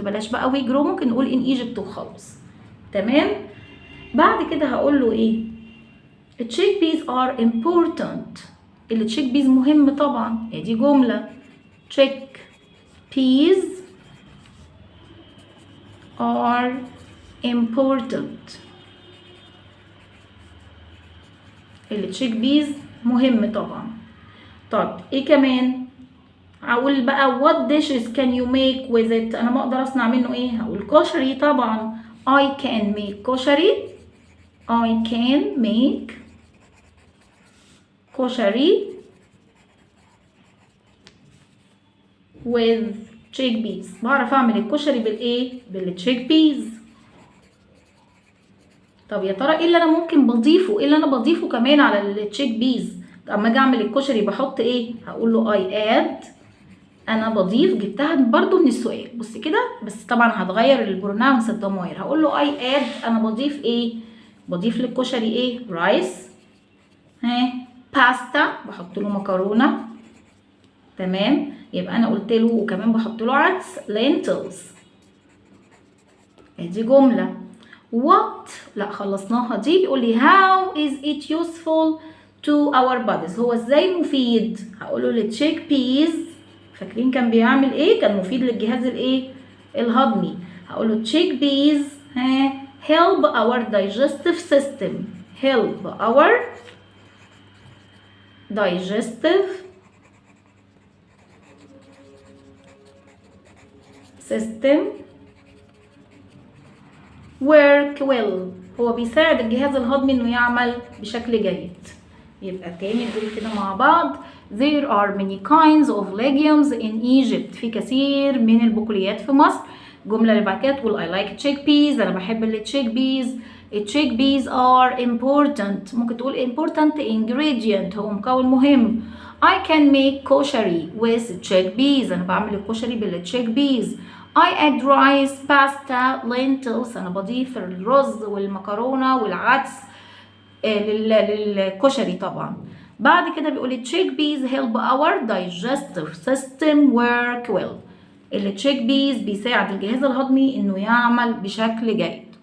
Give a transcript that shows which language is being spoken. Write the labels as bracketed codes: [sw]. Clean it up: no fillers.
[ar] بلاش بقى [en] we grow [ar] ممكن نقول [en] in Egypt [ar] وخلاص. تمام. بعد كده هقول له ايه. [en] chickpeas are important. [ar] chickpeas مهم طبعا. دي جمله [en] chickpeas are important. [ar] chickpeas مهم طبعا. طب ايه كمان. هقول بقى [en] what dishes can you make with it. [ar] انا ما اقدر اصنع منه ايه. هقول كشري طبعا. [en] I can make كشري. I can make كشري with chickpeas. [ar] بعرف اعمل الكشري بالايه بالchickpeas. طب يا ترى ايه اللي انا ممكن بضيفه. ايه اللي انا بضيفه كمان على الchickpeas. اما اجي اعمل الكشري بحط ايه. هقول له [en] I add. [ar] انا بضيف. جبتها برضو من السؤال. بص كده بس طبعا هتغير البروناونس الضمائر. هقول له [en] I add. [ar] انا بضيف ايه. بضيف للكشري ايه رايس. باستا. بحط له مكرونه. تمام. يبقى انا قلت له وكمان بحط له عدس lentils. دي جمله. what لا خلصناها دي. بيقول لي how is it useful to our bodies. هو ازاي مفيد. هقول له للchickpeas. فاكرين كان بيعمل ايه. كان مفيد للجهاز الايه الهضمي. هقول له [en] chickpeas help our digestive system. help our digestive system work well. [ar] هو بيساعد الجهاز الهضمي انه يعمل بشكل جيد. يبقى تاني نقول كده مع بعض. [en] there are many kinds of legumes in Egypt. [ar] في كثير من البقوليات في مصر. الجمله اللي بعد كده تقول [en] I like chickpeas. [ar] انا بحب chickpeas. [en] chickpeas are important. [ar] ممكن تقول important ingredient. هو مكون مهم. [en] I can make كشري with chickpeas. [ar] انا بعمل الكشري chickpeas. [en] I add rice, pasta, lentils. [ar] انا بضيف الرز والمكرونه والعدس للكشري طبعا. بعد كده بيقول لي [en] chickpeas help our digestive system work well. [ar] chickpeas بيساعد الجهاز الهضمي انه يعمل بشكل جيد.